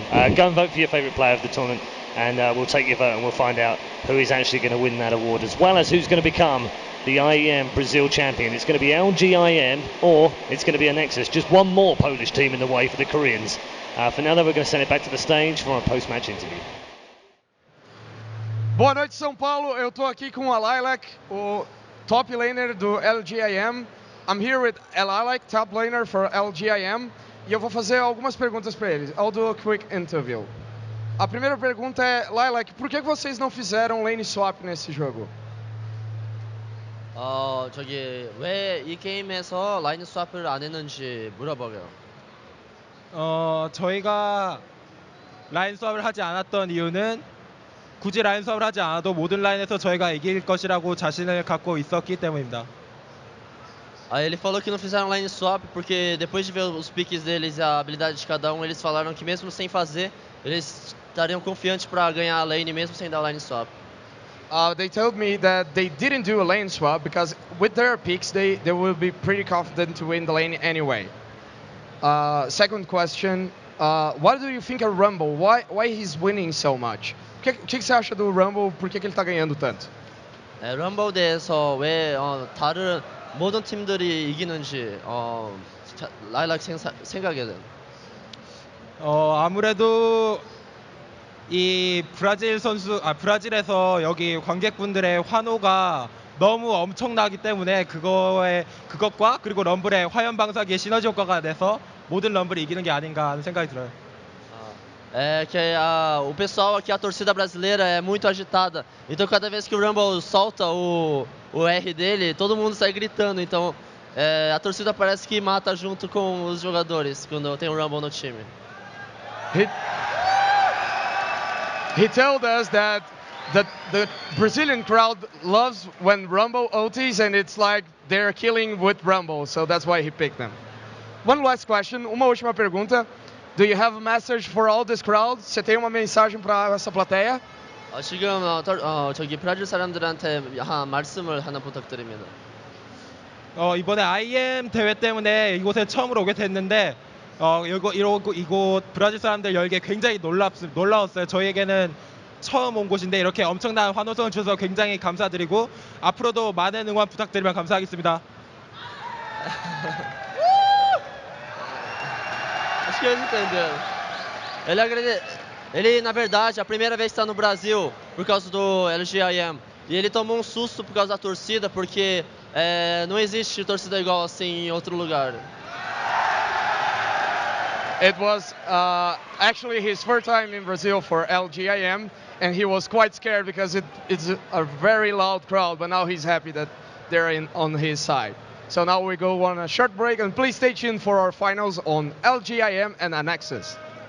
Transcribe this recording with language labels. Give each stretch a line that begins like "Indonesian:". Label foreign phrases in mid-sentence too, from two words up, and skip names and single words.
English: Go and vote for your favourite player of the tournament, and we'll take your vote and we'll find out who is actually going to win that award, as well as who's going to become the IEM Brazil champion. It's going to be LGIM or it's going to be a Nexus. Just one more Polish team in the way for the Koreans. For now, though, we're going to send it back to the stage for our post-match interview.
Portuguese: Boa noite, São Paulo. Eu tô aqui com a Lilac, o
English: top laner
Portuguese: do LGIM.
English: I'm here with Lilac, top laner for LGIM.
Portuguese: E eu vou fazer algumas perguntas para eles.
English: I'll do a quick interview.
Portuguese: A primeira pergunta é, Lilac, por que vocês não fizeram
English: lane swap
Portuguese: nesse jogo?
Korean: 왜 이 게임에서 라인 스왑을 안 했는지 물어봐요. 저희가 라인 스왑을 하지 않았던 이유는 굳이 라인 스왑을 하지 않아도 모든 라인에서 저희가 이길 것이라고 자신을 갖고 있었기 때문입니다.
Portuguese: Aí ele falou que não fizeram
English: line swap
Portuguese: porque depois de ver os piques deles e a habilidade de cada um, eles falaram que mesmo sem fazer, eles estariam confiantes para ganhar a lane mesmo sem dar
English: line swap. They told me that they didn't do a lane swap because with their picks they will be pretty confident to win the lane anyway. Second question, what do you think of Rumble? Why he's winning so much?
Portuguese: O que você acha do Rumble? Por que ele está ganhando tanto?
Korean: 럼블 대해서 왜 다른 모든 팀들이 이기는지 라일락 생각에는 아무래도 이 브라질에서 여기 관객분들의 환호가 너무 엄청나기 때문에 그것과 그리고 럼블의 화염 방사기의 시너지 효과가 돼서 모든 럼블이 이기는 게 아닌가 하는 생각이 들어요.
Portuguese: o pessoal aqui, a torcida brasileira é muito agitada, então cada vez que o Rumble solta o R dele, todo mundo sai gritando, então a torcida parece que mata junto com os jogadores quando tem um Rumble no time.
English: He told us that the Brazilian crowd loves when Rumble OTs, and it's like they're killing with Rumble, so that's why he picked them. One last question,
Portuguese: uma última pergunta.
English: Do you have a message for all this crowd?
Portuguese: Você tem uma mensagem para essa plateia?
Korean: 지금 저기 브라질 사람들한테 말씀을 하나 부탁드립니다. 이번에 IEM 대회 때문에 이곳에 처음으로 오게 됐는데 이곳 브라질 사람들 열기에 굉장히 놀라웠어요. 저희에게는 처음 온 곳인데 이렇게 엄청난 환호성을 주셔서 굉장히 감사드리고 앞으로도 많은 응원 부탁드리면 감사하겠습니다.
Portuguese: Acho que eles entenderam. Ele, na verdade, a primeira vez está no Brasil por causa do LGIM. E ele tomou um susto por causa da torcida, porque não existe torcida igual assim em outro lugar.
English: It was actually his first time in Brazil for LGIM, and he was quite scared because it's a very loud crowd, but now he's happy that they're on his side. So now we go on a short break, and please stay tuned for our finals on LGIM and Annexus.